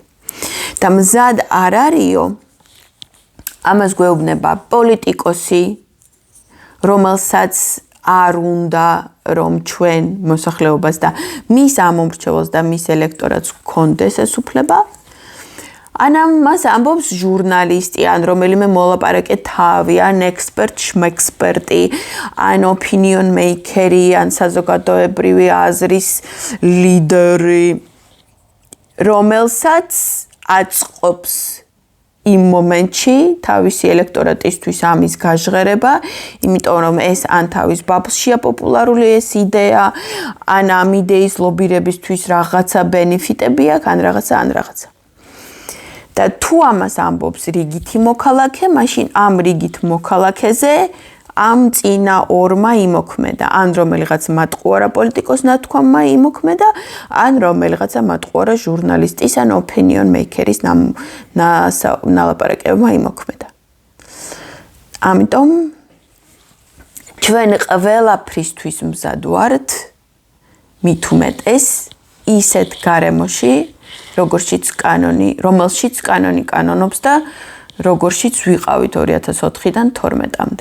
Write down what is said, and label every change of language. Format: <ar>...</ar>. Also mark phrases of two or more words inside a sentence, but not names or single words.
<ka>და მზად არ არისო, ამას გვეუბნება პოლიტიკოსი, რომელსაც არ უნდა რომ ჩვენ მოსახლეობას და მის ამომრჩეველს და მის ელექტორატს გქონდეს ეს უფლება, ან ამას ამბობს ჟურნალისტი, ან რომელიმე მოლაპარაკე თავი, ან ექსპერტი, ან</ka> <en>opinion maker-ი,</en> <ka>ან საზოგადოებრივი აზრის ლიდერი, რომელსაც აწყობს იმ მომენტში თავისი ელექტორატისთვის ამის გაჟღერება, იმიტომ რომ ეს ან თავის ბაბლშია პოპულარული ეს იდეა, ან ამ იდეის ლობირებისთვის რაღაცა ბენეფიტები აქვს, ან რაღაცა. და თუ ამას ამბობს რიგითი მოქალაქე, მაშინ ამ რიგით მოქალაქეზე ამ წინა ორმა იმოქმედა, ან რომელიღაც მატყუარა პოლიტიკოს ნათქვამმა იმოქმედა, ან რომელიღაცა მატყუარა ჟურნალისტის ან</ka> <en>opinion maker-ის</en> <ka>ნალაპარაკებმა იმოქმედა. ამიტომ ჩვენ ყველაფრისთვის მზად ვართ, მით უმეტეს ისეთ გარემოში, რომელშიც კანონი კანონობს და როგორშიც ვიყავით 2004-დან 12-მდე.</ka>